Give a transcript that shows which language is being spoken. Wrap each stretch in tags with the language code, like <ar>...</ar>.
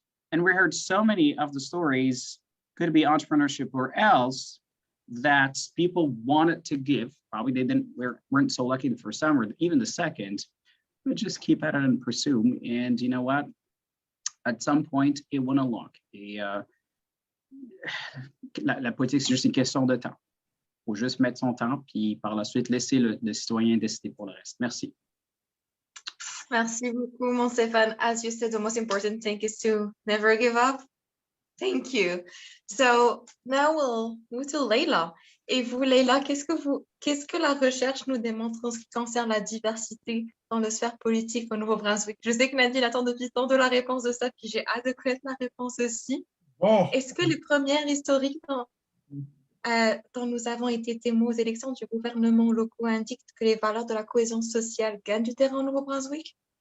<en>And we heard so many of the stories, could be entrepreneurship or else, that people wanted to give, probably they weren't so lucky the first time or even the second, but just keep at it and pursue. And you know what? At some point, it went along.</en> <fr>Et la politique, c'est juste une question de temps. Il faut juste mettre son temps, puis par la suite, laisser le citoyen décider pour le reste. Merci. Merci beaucoup, mon Stéphane.</fr> <en>As you said, the most important thing is to never give up. Thank you. So now we'll move to Leila.</en> <fr>Et vous, Leila, qu'est-ce que la recherche nous démontre en ce qui concerne la diversité dans la sphère politique au Nouveau-Brunswick? Je sais que Nadine attend depuis tantôt la réponse de ça, puis j'ai hâte de connaître la réponse aussi. Bon. Est-ce que les premières historiques dont nous avons été témoins aux élections du gouvernement locaux indiquent que les valeurs de la cohésion sociale gagnent du terrain au Nouveau-Brunswick?</fr>